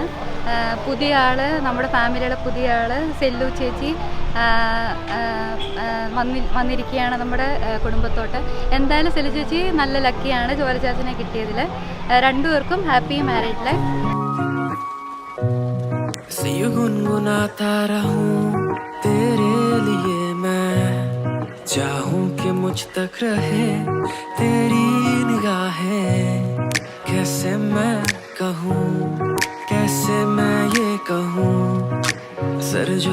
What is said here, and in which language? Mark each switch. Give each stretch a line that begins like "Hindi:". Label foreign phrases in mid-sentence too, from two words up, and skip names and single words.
Malayalam: പുതിയ ആള്, നമ്മുടെ ഫാമിലിയുടെ പുതിയ ആള് സെല്ലു ചേച്ചി വന്നിരിക്കുകയാണ് നമ്മുടെ കുടുംബത്തോട്ട്. എന്തായാലും സെല്ലു ചേച്ചി നല്ല ലക്കിയാണ് ജോല ചാച്ചനെ കിട്ടിയതിൽ.
English: രണ്ടുപേർക്കും happy married life.
Hindi: कैसे मैं कहूँ, कैसे मैं ये कहूँ, असर जो